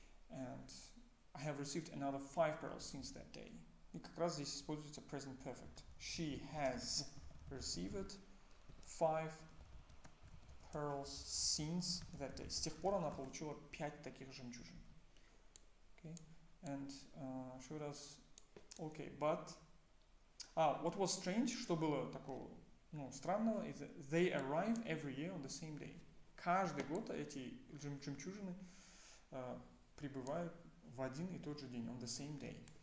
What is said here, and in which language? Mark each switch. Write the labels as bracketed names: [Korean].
[English] And I have received another 5 pearls since that day. [Russian] И как раз здесь используется present perfect. [English] She has received 5 pearls since that day. [Russian] С тех пор она получила 5 таких жемчужин. [English] Okay. And she does. Okay, but what was strange, [Russian] что было такого, странного, [English] is that they arrive every year on the same day. [Russian] Каждый год эти жемчужины прибывают в один и тот же день, [English] on the same day.